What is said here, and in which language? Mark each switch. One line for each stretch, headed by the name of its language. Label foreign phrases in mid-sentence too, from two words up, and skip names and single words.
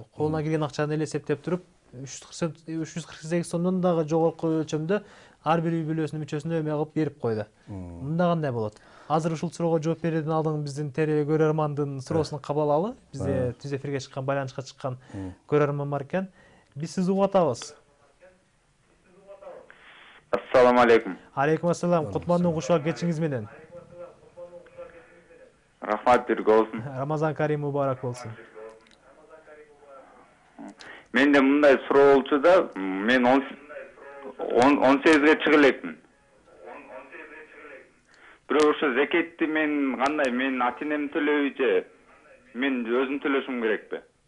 Kyrgyz: Колуна келген акчаны эле эсептеп туруп 348 сомдон дагы жогорку өлчөмдө ар бир үй бүлөсүнүн мүчөсүнө эме кылып берип койду. Мында кандай болот? Азыр ушул суроого жооп берүүдөн алдын биздин көрөрмандын суроосун кабыл алалы. Бизде түз эфирге чыккан, байланышка чыккан көрөрман бар экен. Биз сизди угуп атабыз.
Arabic: السلام عليكم. عليكم السلام.
Kyrgyz: Кутмандын кушак кечиңиз менен. Рахмат бирге болсун. Рамазан Карим мубарак болсун. Менде мындай суроо болчу да, мен 18ге чыга элекмин. Бирок ошо зекетти мен кандай, мен ата-энем төлөйбү же мен өзүм төлөшүм керекпи?